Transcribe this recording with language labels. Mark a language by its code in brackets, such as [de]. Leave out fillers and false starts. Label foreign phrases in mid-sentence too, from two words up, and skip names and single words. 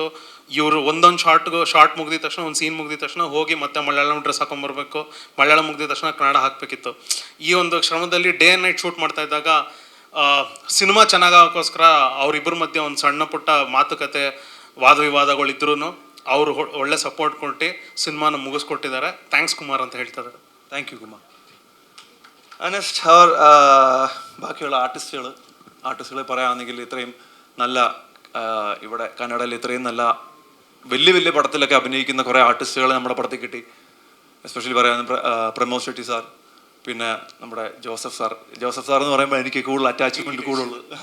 [kn] ಇವರು ಒಂದೊಂದು ಶಾರ್ಟ್ ಮುಗಿದ ತಕ್ಷಣ, ಒಂದು ಸೀನ್ ಮುಗಿದ ತಕ್ಷಣ ಹೋಗಿ ಮತ್ತೆ ಮಲಯಾಳಂ ಡ್ರೆಸ್ ಹಾಕೊಂಬರ್ಬೇಕು, ಮಲಯಾಳಂ ಮುಗಿದ ತಕ್ಷಣ ಕನ್ನಡ ಹಾಕಬೇಕಿತ್ತು. ಈ ಒಂದು ಶ್ರಮದಲ್ಲಿ [en] day and night shoot [kn] ಮಾಡ್ತಾ ಇದ್ದಾಗ ಸಿನಿಮಾ ಚೆನ್ನಾಗೋಕ್ಕೋಸ್ಕರ ಅವರಿಬ್ಬರ ಮಧ್ಯೆ ಒಂದು ಸಣ್ಣ ಪುಟ್ಟ ಮಾತುಕತೆ, ವಾದ ವಿವಾದಗಳಿದ್ರೂ ಅವರು ಒಳ್ಳೆ ಸಪೋರ್ಟ್ ಕೊಟ್ಟು ಸಿನಿಮಾನ ಮುಗಿಸ್ಕೊಟ್ಟಿದ್ದಾರೆ. ಥ್ಯಾಂಕ್ಸ್ ಕುಮಾರ್ ಅಂತ ಹೇಳ್ತಾರೆ. [en] thank you Kumar. [ml] നെക്സ്റ്റ് അവർ ബാക്കിയുള്ള ആർട്ടിസ്റ്റുകളെ പറയുകയാണെങ്കിൽ ഇത്രയും നല്ല ഇവിടെ കന്നഡയിൽ ഇത്രയും നല്ല വലിയ പടത്തിലൊക്കെ അഭിനയിക്കുന്ന കുറേ ആർട്ടിസ്റ്റുകൾ നമ്മുടെ പടത്തിൽ കിട്ടി. എസ്പെഷ്യലി പറയാൻ പ്രമോദ് ഷെട്ടി സാർ, പിന്നെ നമ്മുടെ ജോസഫ് സാർ എന്ന് പറയുമ്പോൾ എനിക്ക് കൂടുതൽ അറ്റാച്ച്മെൻറ്റ് കൂടുതലുള്ളത്.